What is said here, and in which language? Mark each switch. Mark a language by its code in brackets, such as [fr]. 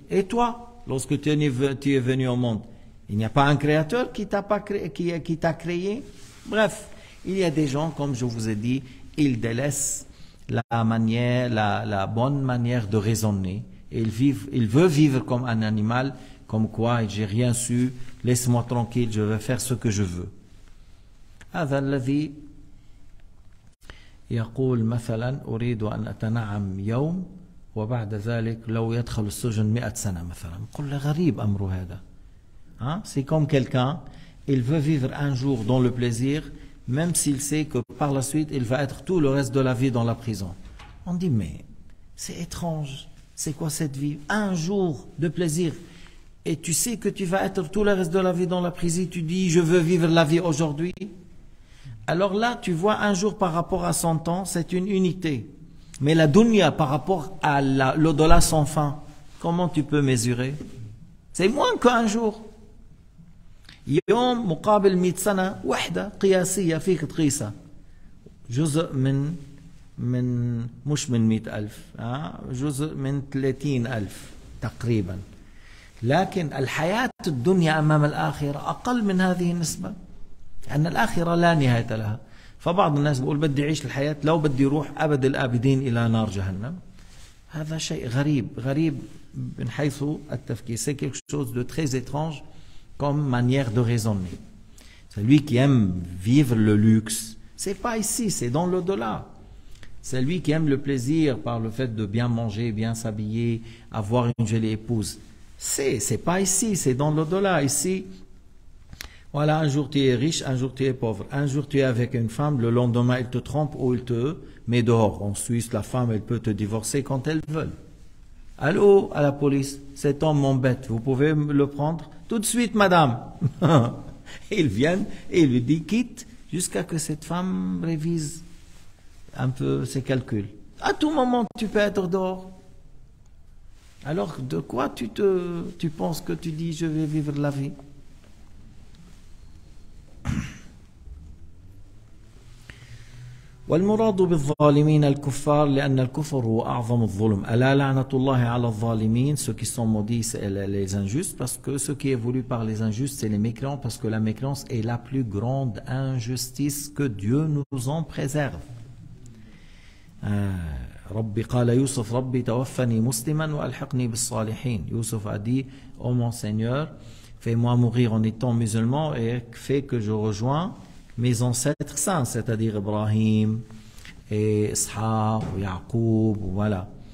[fr] Et toi, lorsque tu es venu au monde, il n'y a pas un créateur qui t'a créé? Bref, il y a des gens, comme je vous ai dit, ils délaissent la bonne manière de raisonner. Il veut vivre comme un animal, comme quoi j'ai rien su, laisse-moi tranquille, je vais faire ce que je veux. [ar] هذا الذي يقول مثلا أريد أن أتنعم يوم وبعد ذلك لو يدخل السجن 100 سنة مثلا. نقول له غريب أمر هذا. [fr] C'est comme quelqu'un, il veut vivre un jour dans le plaisir, même s'il sait que par la suite, il va être tout le reste de la vie dans la prison. On dit, mais c'est étrange, c'est quoi cette vie? Un jour de plaisir, et tu sais que tu vas être tout le reste de la vie dans la prison, tu dis, je veux vivre la vie aujourd'hui. Alors là, tu vois, un jour par rapport à 100 ans, c'est une unité. Mais la dunya par rapport à l'au-delà sans fin, comment tu peux mesurer? C'est moins qu'un jour. [ar] يوم مقابل 100 سنة وحدة قياسية فيك تقيسها جزء من مش من 100,000 جزء من 30,000 تقريبا. لكن الحياة الدنيا أمام الآخرة أقل من هذه النسبة، لأن الآخرة لا نهاية لها. فبعض الناس بيقول بدي أعيش الحياة لو بدي أروح أبد الآبدين إلى نار جهنم. هذا شيء غريب من حيث التفكير. [fr] C'est quelque chose de très étrange comme manière de raisonner. Celui qui aime vivre le luxe, c'est pas ici, c'est dans l'au-delà. Celui qui aime le plaisir par le fait de bien manger, bien s'habiller, avoir une jolie épouse, c'est pas ici, c'est dans l'au-delà. Ici, voilà, un jour tu es riche, un jour tu es pauvre, un jour tu es avec une femme, le lendemain elle te trompe ou elle te met dehors. En Suisse, la femme, elle peut te divorcer quand elle veut. Allô, à la police, cet homme m'embête, vous pouvez le prendre? Tout de suite, madame. Ils viennent et il lui dit quitte jusqu'à que cette femme révise un peu ses calculs. À tout moment, tu peux être dehors. Alors, de quoi tu penses que tu dis je vais vivre la vie? [ar] والمراد بالظالمين الكفار لأن الكفر هو أعظم الظلم. ألا لعنة الله على الظالمين. [fr] Ceux qui sont maudits, c'est les injustes, parce que ce qui est voulu par les injustes, c'est les mécréants, parce que la mécréance est la plus grande injustice, que Dieu nous en préserve. [ar] ربي قال يوسف ربي توفني مسلما وألحقني بالصالحين. [fr] Youssouf a dit, ô mon Seigneur, fais-moi mourir en étant musulman et fais que je rejoins mes ancêtres saints, c'est-à-dire Ibrahim et Ishaq ou Yaqub, voilà.